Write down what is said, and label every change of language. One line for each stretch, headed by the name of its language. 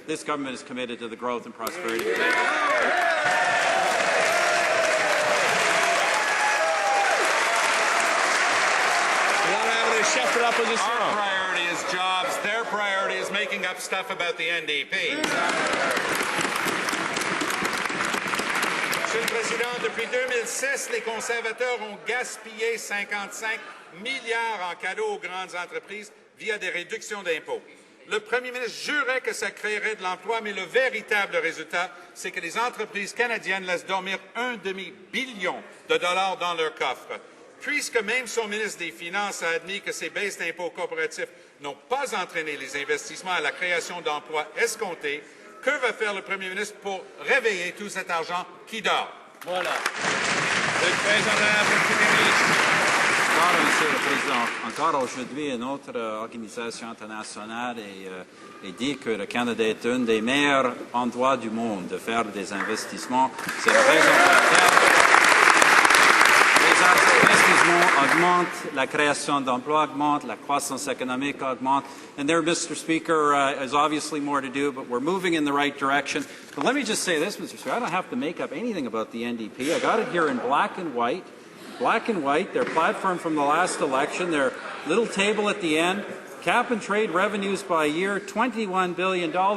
English: This government is committed to the growth and prosperity of Canada. Our priority is jobs. Their priority is making up stuff about the NDP.
French: Monsieur le Président, depuis 2006, les conservateurs ont gaspillé 55 milliards en cadeaux aux grandes entreprises via des réductions d'impôts. Le Premier ministre jurait que ça créerait de l'emploi, mais le véritable résultat, c'est que les entreprises canadiennes laissent dormir $1,5 billion dans leur coffre. Puisque même son ministre des Finances a admis que ces baisses d'impôts coopératifs n'ont pas entraîné les investissements à la création d'emplois escomptés, que va faire le Premier ministre pour réveiller tout cet argent qui dort? Voilà. Le Premier ministre. Alors, Monsieur le Président, encore aujourd'hui, une autre organisation internationale dit que le Canada est un des meilleurs endroits du monde de faire des investissements. C'est la raison pour laquelle les investissements augmentent, la création d'emplois augmente, la croissance économique augmente.
English: And there, Mr. Speaker, is obviously more to do, but we're moving in the right direction. But let me just say this, Mr. Speaker, I don't have to make up anything about the NDP. I got it here in black and white. Black and white, their platform from the last election, their little table at the end, cap and trade revenues by year, $21 billion.